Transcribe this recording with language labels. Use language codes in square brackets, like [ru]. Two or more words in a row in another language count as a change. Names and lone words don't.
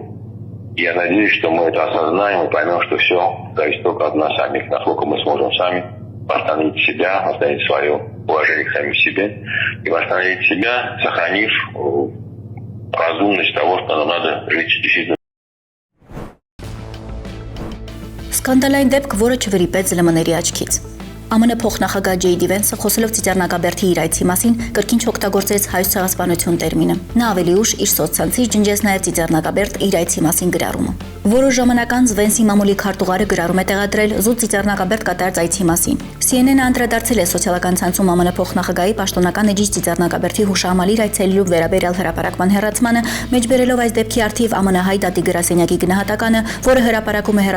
[ru] И я надеюсь, что мы это осознаем и поймем, что все зависит только от нас самих, насколько мы сможем сами восстановить себя, восстановить свое уважение к самим себе и восстановить себя, сохранив разумность того, что нам надо жить действительно. [hy] Սկանդալային դեպք, որը չվրիպեց ԶԼՄ-ների աչքից։ ԱՄՆ փոխնախագահ Ջեյ Դի Վենսը խոսելով Ծիծեռնակաբերդի իր այցի մասին կրկին չօգտագործեց հայոց ցեղասպանություն տերմինը։ Նա ավելի ուշ իր սոցցանցից ջնջեց նաև Ծիծեռնակաբերդ իր այցի մասին գրառումը։ Որոշ ժամանակ անց Վենսի մամուլի քարտուղարը գրառում է տեղադրել զուտ Ծիծեռնակաբերդ կատարած այցի մասին։ CNN-ը անդրադարձել է սոցիալական ցանցում ԱՄՆ փոխնախագահի պաշտոնական էջից Ծիծեռնակաբերդի հուշահամալիր այցելելու վերաբերյալ հրապարակման հեռացմանը, մեջբերելով այս դեպքի առթիվ ԱՄՆ հայ դատի գրասենյակի գնահատականը, որը հրապարակումը հեռացնել